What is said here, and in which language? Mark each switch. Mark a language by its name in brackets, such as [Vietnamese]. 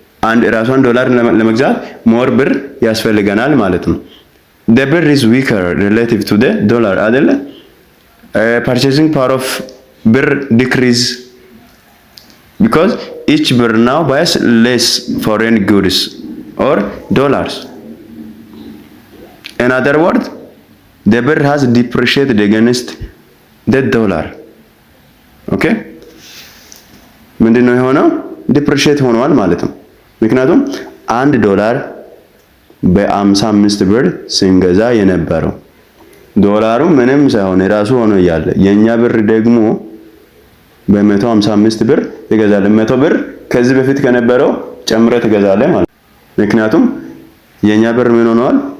[Amharic] አንድ ራሷን ዶላር ለመግዛት [English] more [Amharic] ብር ያስፈልገናል ማለት ነው። [English] the birr is weaker relative to the dollar [Amharic] አይደለ? [English] Purchasing power of birr decrease because each birr now buys less foreign goods or dollars. In other words, the birr has depreciated against the dollar. [Amharic] Okay? ምንድነው የሆነው? ዲፕሪሺየት ሆኗል ማለት ነው። ምክንያቱም $1 በ55 ብር ስንገዛ የነበረው ዶላሩ ምንም ሳይሆን የራሱ ሆኖ እያለ የኛ ብር ደግሞ በ155 ብር ትገዛለህ። 100 ብር ከዚህ በፊት ከነበረው ጨምረህ ትገዛለህ ማለት ነው። ምክንያቱም የኛ ብር ምን ሆኗል?